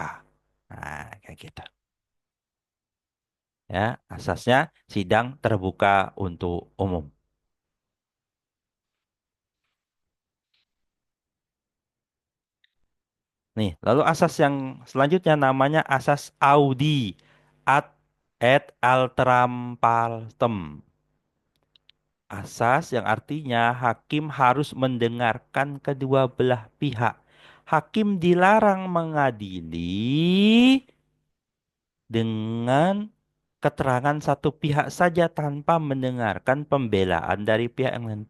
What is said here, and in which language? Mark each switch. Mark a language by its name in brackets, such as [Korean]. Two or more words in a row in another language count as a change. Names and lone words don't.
[Indonesian] Nah, kayak gitu. Ya, asasnya sidang terbuka untuk umum. Nih, lalu asas yang selanjutnya namanya asas [Latin] audi ad et alteram partem. [Indonesian] Asas yang artinya hakim harus mendengarkan kedua belah pihak. Hakim dilarang mengadili dengan keterangan satu pihak saja tanpa mendengarkan pembelaan dari pihak yang lain.